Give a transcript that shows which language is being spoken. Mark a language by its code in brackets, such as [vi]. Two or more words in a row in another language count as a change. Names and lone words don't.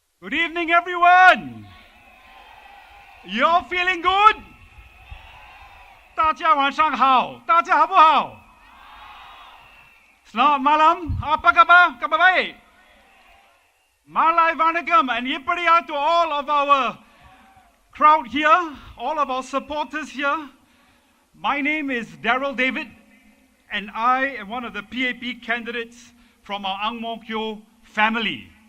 [en] Good evening, everyone. You all feeling good? [zh] 大家晚上好，大家好不好？ [ms] Selamat malam, apa kabar? Kabar baik? [en] Malay Vanakkam and Yippariya to all of our crowd here, all of our supporters here. My name is Daryl David, and I am one of the PAP candidates from our Ang Mo Kio family.